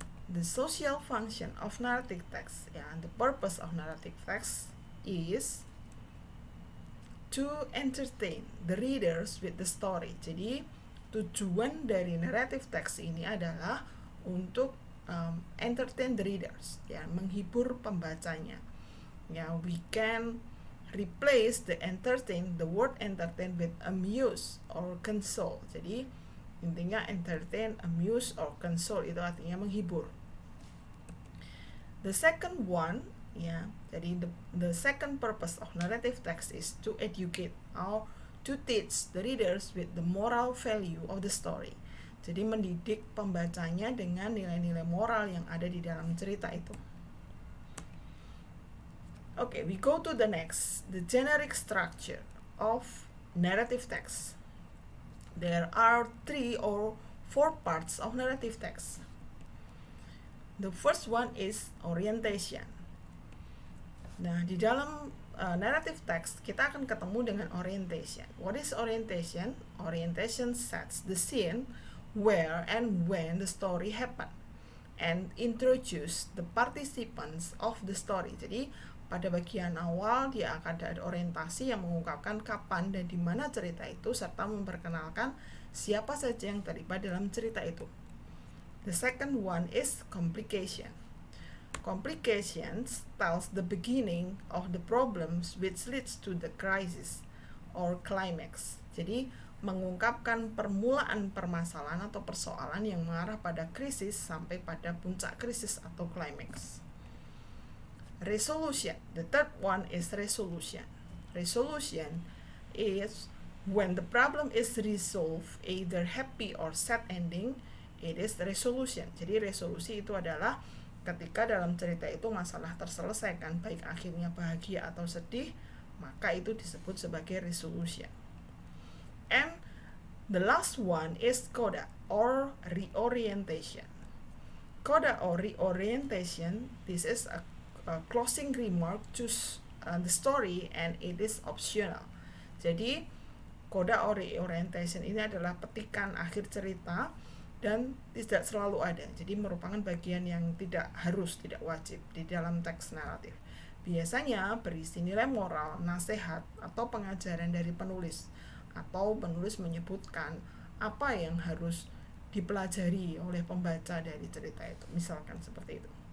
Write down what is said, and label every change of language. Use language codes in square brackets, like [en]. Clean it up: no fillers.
[en] The social function of narrative text, the purpose of narrative text is to entertain the readers with the story. [id] Jadi tujuan dari narrative text ini adalah untuk [en] entertain the readers, [id] menghibur pembacanya. [en] We can replace the word entertain with amuse or console. [id] Jadi intinya [en] entertain, amuse, or console [id] itu artinya menghibur. [en] The second one, jadi the second purpose of narrative text is to educate or to teach the readers with the moral value of the story. [id] Jadi mendidik pembacanya dengan nilai-nilai moral yang ada di dalam cerita itu. [en] Okay, we go to the next, the generic structure of narrative text. There are 3 or 4 parts of narrative text. The first one is orientation. [id] Nah, di dalam narrative text kita akan ketemu dengan orientation. [en] What is orientation? Orientation sets the scene where and when the story happen and introduce the participants of the story. [id] Jadi pada bagian awal dia akan ada orientasi yang mengungkapkan kapan dan di mana cerita itu, serta memperkenalkan siapa saja yang terlibat dalam cerita itu. [en] The second one is complication. Complications tells the beginning of the problems which leads to the crisis or climax. [id] Jadi mengungkapkan permulaan permasalahan atau persoalan yang mengarah pada krisis sampai pada puncak krisis atau climax. [en] Resolution. The third one is resolution. Resolution is when the problem is resolved, either happy or sad ending, it is resolution. [id] Jadi resolusi itu adalah ketika dalam cerita itu masalah terselesaikan, baik akhirnya bahagia atau sedih, maka itu disebut sebagai resolution. [en] And the last one is coda or reorientation. Coda or reorientation, this is a closing remark the story and it is optional. [id] Jadi coda orientation ini adalah petikan akhir cerita dan tidak selalu ada. Jadi merupakan bagian yang tidak harus, tidak wajib di dalam teks naratif. Biasanya berisi nilai moral, nasihat, atau pengajaran dari penulis, atau penulis menyebutkan apa yang harus dipelajari oleh pembaca dari cerita itu, misalkan seperti itu.